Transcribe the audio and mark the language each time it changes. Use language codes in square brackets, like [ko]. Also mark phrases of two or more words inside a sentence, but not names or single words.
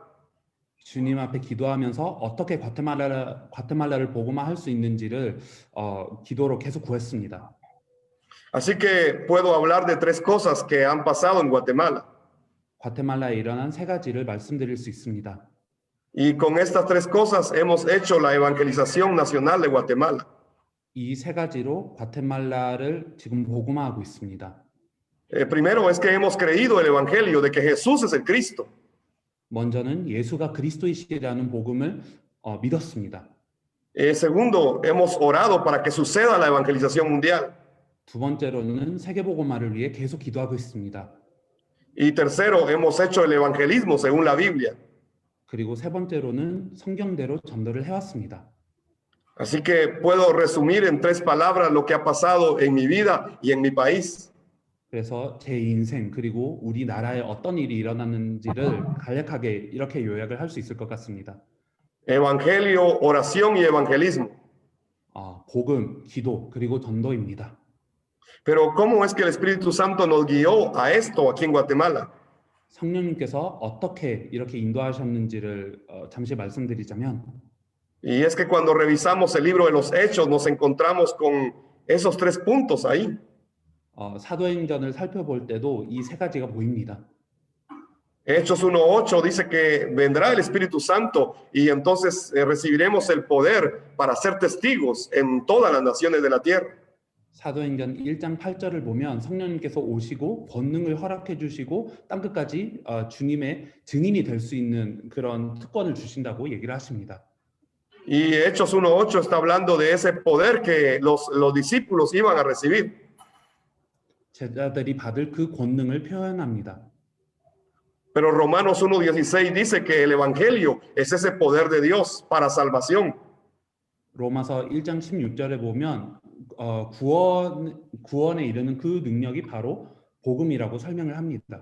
[ko] 주님 앞에 기도하면서 어떻게 과테말라를 복음화할 수 있는지를 기도로 계속 구했습니다. [es] Así que puedo hablar de tres cosas que han pasado en Guatemala. [ko] 과테말라에 일어난 세 가지를 말씀드릴 수 있습니다. [es] Y con estas tres cosas hemos hecho la evangelización nacional de Guatemala. [ko] 이 세 가지로 과테말라를 지금 복음화하고 있습니다. [es] Primero es que hemos creído el evangelio de que Jesús es el Cristo. [ko] 먼저는 예수가 그리스도이시라는 복음을 믿었습니다. [es] Segundo, hemos orado para que suceda la evangelización mundial. [ko] 두 번째로는 세계 복음화를 위해 계속 기도하고 있습니다. [es] Y tercero, hemos hecho el evangelismo según la Biblia. [ko] 그리고 세 번째로는 성경대로 전도를 해왔습니다. [es] Así que puedo resumir en tres palabras lo que ha pasado en mi vida y en mi país. [ko] 그래서 제 인생 그리고 우리나라에 어떤 일이 일어났는지를 간략하게 이렇게 요약을 할 수 있을 것 같습니다. [es] Evangelio, oración y evangelismo. [ko] 복음, 기도 그리고 전도입니다. [es] Pero ¿cómo es que el Espíritu Santo nos guió a esto aquí en Guatemala? [ko] 성령님께서 어떻게 이렇게 인도하셨는지를 잠시 말씀드리자면 [es] Y es que cuando revisamos el libro de los Hechos nos encontramos con esos tres puntos ahí. [ko] 사도행전을 살펴볼 때도 이 세 가지가 보입니다. [es] Hechos 1:8 dice que vendrá el Espíritu Santo y entonces recibiremos el poder para ser testigos en todas las naciones de la tierra. [ko] 사도행전 1장 8절을 보면 성령님께서 오시고 권능을 허락해 주시고 땅끝까지 주님의 증인이 될 수 있는 그런 특권을 주신다고 얘기를 하십니다. [es] Y Hechos 1:8 está hablando de ese poder que los discípulos iban a recibir. [ko] 제자들이 받을 그 권능을 표현합니다. [es] Pero Romanos 1:16 dice que el evangelio es ese poder de Dios para salvación. [ko] 로마서 1장 16절에 보면 구원에 이르는 그 능력이 바로 복음이라고 설명을 합니다.